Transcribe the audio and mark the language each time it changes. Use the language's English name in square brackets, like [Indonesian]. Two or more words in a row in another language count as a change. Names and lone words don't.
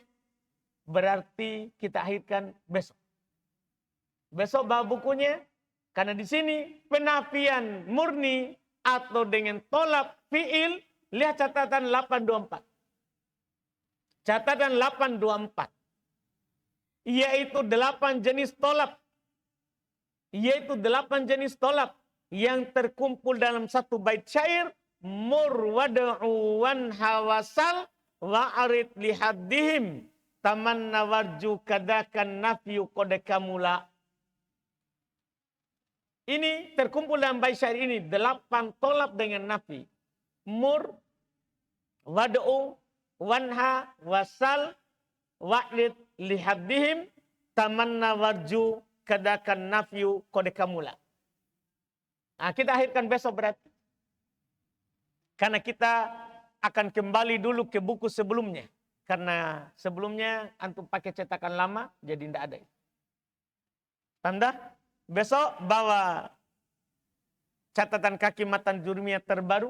[Indonesian] Berarti kita akhirkan besok. Besok bawa bukunya, karena di sini penafian murni atau dengan tolab fi'il, lihat catatan 824. Catatan 824. Yaitu 8 jenis tolab. Yaitu 8 jenis tolab yang terkumpul dalam satu bait syair. [Arabic] مر وادع وانه وسل واعرض لحضهم تمن وارج كذاك النفي قد كملا. [Indonesian] Ini terkumpul dalam bait syair ini 8 tolab dengan nafi. [Arabic] Mur, وادع، وانه، وسل، واعرض لحضهم، تمن وارج، كذاك النفي قد كملا. [Indonesian] Nah, kita akhirkan besok berarti. Karena kita akan kembali dulu ke buku sebelumnya. Karena sebelumnya antum pakai cetakan lama, jadi tidak ada. Tanda? Besok bawa catatan kaki Matan Jurumiyah terbaru.